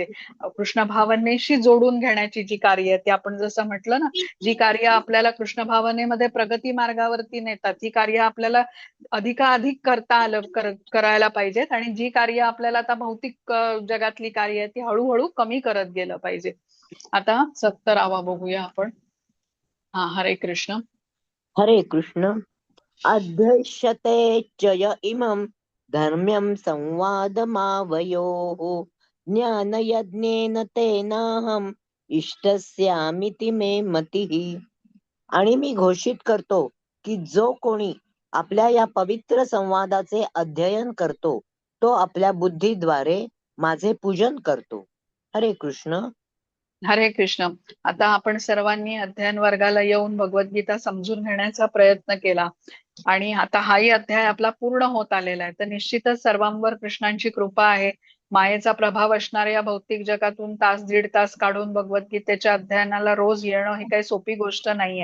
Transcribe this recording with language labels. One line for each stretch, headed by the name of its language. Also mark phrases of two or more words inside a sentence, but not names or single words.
Marathi: कृष्ण भावनेशी जोडून घेण्याची जी कार्य आहे ती आपण जसं म्हटलं ना, जी कार्य आपल्याला कृष्ण भावनेमध्ये प्रगती मार्गावरती नेतात ती कार्य आपल्याला अधिकाधिक करता आलं करायला पाहिजेत, आणि जी कार्य आपल्याला आता भौतिक जगातली कार्य आहे ती हळूहळू कमी करत गेलं पाहिजे. आता 70वा बघूया आपण. हा, हरे कृष्ण. हरे कृष्ण.
Sanskrit: अध्यक्षते चय इमं धर्म्यं संवादमावयोः ज्ञानयज्ञेन तेनाहम् इष्टस्यामिति मे मतिः.
Marathi: आणि मी घोषित करतो की जो कोणी आपल्या या पवित्र संवादाचे अध्ययन करतो तो आपल्या बुद्धीद्वारे माझे पूजन करतो. हरे कृष्ण. हरे कृष्ण. आता आपण सर्वांनी अध्ययन वर्गाला येऊन भगवद्गीता समजून घेण्याचा प्रयत्न केला. आणि आता हाही अध्याय आपला पूर्ण होत आलेला आहे. तर निश्चितच सर्वांवर कृष्णांची कृपा आहे. मायेचा प्रभाव असणाऱ्या या भौतिक जगातून तास दीड तास काढून भगवद्गीतेच्या अध्ययनाला रोज येणं ही काही सोपी गोष्ट नाहीये.